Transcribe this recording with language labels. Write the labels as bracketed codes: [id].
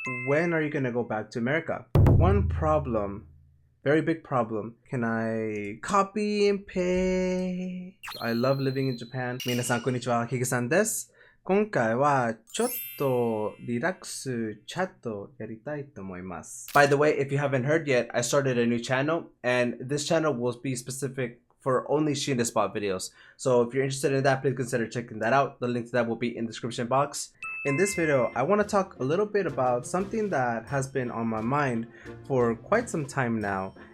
[en] when are you gonna go back to America? One problem, very big problem. Can I copy and paste? I love living in Japan. [ja] 皆さんこんにちは、ヒゲさんです。今回はちょっとリラックスチャットやりたいと思います。 [en] By the way, if you haven't heard yet, I started a new channel, and this channel will be specific for only She in the Spot videos. So if you're interested in that, please consider checking that out. The link to that will be in the description box. In this video, I want to talk a little bit about something that has been on my mind for quite some time now.